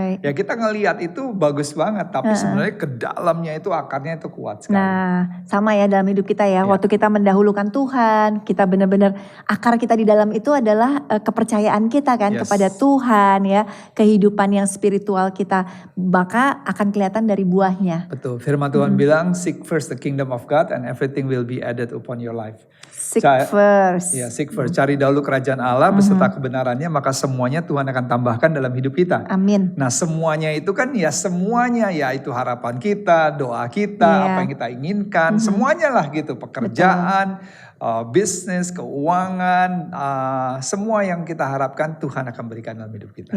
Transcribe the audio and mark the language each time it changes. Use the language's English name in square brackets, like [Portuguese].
[Indonesian] Ya kita ngelihat itu bagus banget tapi sebenarnya ke dalamnya itu akarnya itu kuat sekali. Nah sama ya dalam hidup kita ya. Waktu kita mendahulukan Tuhan, kita benar-benar akar kita di dalam itu adalah kepercayaan kita kan kepada Tuhan ya. Kehidupan yang spiritual kita maka akan kelihatan dari buahnya. Betul, firman Tuhan bilang [English] seek first the kingdom of God and everything will be added upon your life. Seek first. Ya, seek first. [Indonesian] Cari dahulu kerajaan Allah beserta kebenarannya, maka semuanya Tuhan akan tambahkan dalam hidup kita. Amin. Nah semuanya itu kan semuanya itu harapan kita, doa kita, apa yang kita inginkan, semuanya lah gitu. Pekerjaan, bisnis, keuangan, semua yang kita harapkan Tuhan akan berikan dalam hidup kita.